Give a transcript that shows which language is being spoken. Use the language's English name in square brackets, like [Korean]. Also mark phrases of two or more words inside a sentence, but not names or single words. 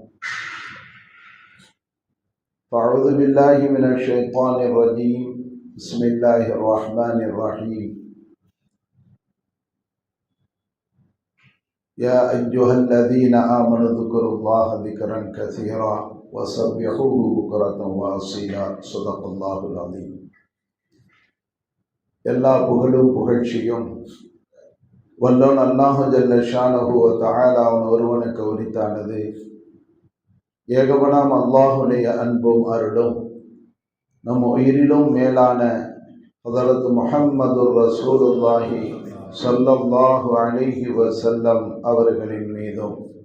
[Arabic] فأعوذ بالله من الشيطان الرجيم بسم الله الرحمن الرحيم يا أيها الذين آمنوا اذكروا الله ذكرا كثيرا وسبحوه بكرة وأصيلا صدق الله العظيم. [Tamil] எல்லா புகழும் புகழ்ச்சியும் வல்லோன் அல்லாஹு [Arabic] جل شأنه وتعالى [Tamil] அவன் ஒருவனுக்கு உரித்தானது. ஏகவனாம் அல்லாஹுடைய அன்பும் அருளும் நம் உயிரிலும் மேலான ஹதரத் முஹம்மது [Arabic] رسول الله صلى الله عليه وسلم [Tamil] அவர்களின் மீதும்